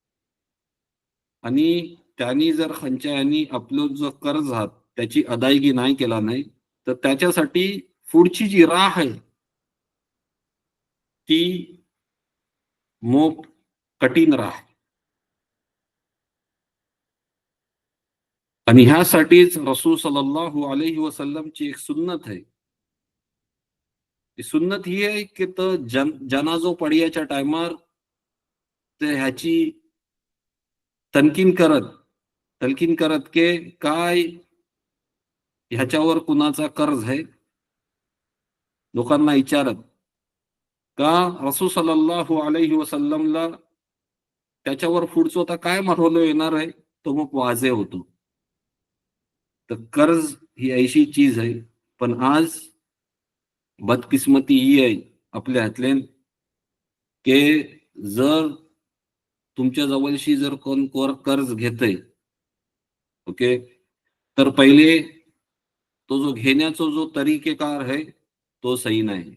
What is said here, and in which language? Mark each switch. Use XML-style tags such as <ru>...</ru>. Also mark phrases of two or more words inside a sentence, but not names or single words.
<mr>आणि त्यांनी जर खंच्या यांनी आपलं जो कर्ज आहात त्याची अदायगी नाही केला नाही, तर त्याच्यासाठी पुढची जी राह आहे ती मोप कठीण राह. आणि ह्यासाठीच रसूल</mr> <ar>صلى الله عليه وسلم</ar> <mr>एक सुन्नत आहे. ती सुन्नत ही आहे की तर जनाजो पडियाच्या टायमार ते ह्याची तनकीन करत तलकीन करत की काय ह्याच्यावर कुणाचा कर्ज आहे, लोकांना विचारत का रसूल</mr> <ar>صلى الله عليه وسلم</ar> <mr>त्याच्यावर पुढचं आता काय मारवलं येणार आहे, तो मग वाजे होतो. तर कर्ज ही ऐशी चीज आहे. पण आज बदकिस्मती ही आहे आपल्या हातल्यान की जर तुमच्या जवळशी जर कोण कर्ज घेतय, ओके, तर पहिले तो जो घेण्याचा जो तरीकेकार आहे तो सही नाही.</mr>